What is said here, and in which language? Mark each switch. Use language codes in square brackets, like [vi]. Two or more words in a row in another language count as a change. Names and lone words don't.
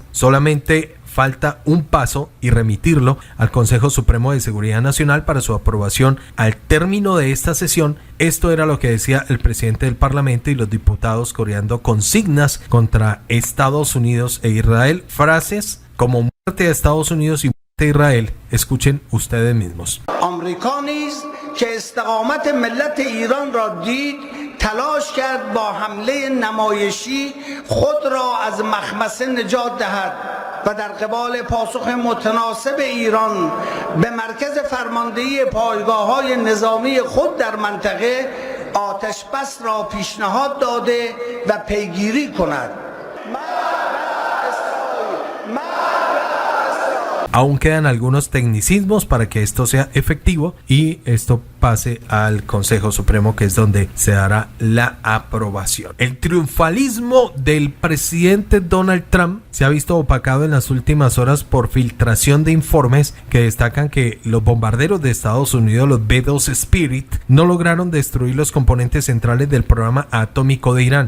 [es] Solamente falta un paso y remitirlo al Consejo Supremo de Seguridad Nacional para su aprobación al término de esta sesión. Esto era lo que decía el presidente del Parlamento y los diputados coreando consignas contra Estados Unidos e Israel. Frases como muerte a Estados Unidos y muerte a Israel. Escuchen ustedes mismos. [fa] تلاش کرد با حمله نمایشی خود را از مخمصه نجات دهد و و در قبال پاسخ متناسب ایران به مرکز فرماندهی پایگاه‌های نظامی خود در منطقه آتش بس را پیشنهاد داده و پیگیری کند. [es] Aún quedan algunos tecnicismos para que esto sea efectivo y esto pase al Consejo Supremo, que es donde se dará la aprobación. El triunfalismo del presidente Donald Trump se ha visto opacado en las últimas horas por filtración de informes que destacan que los bombarderos de Estados Unidos, los B-2 Spirit, no lograron destruir los componentes centrales del programa atómico de Irán.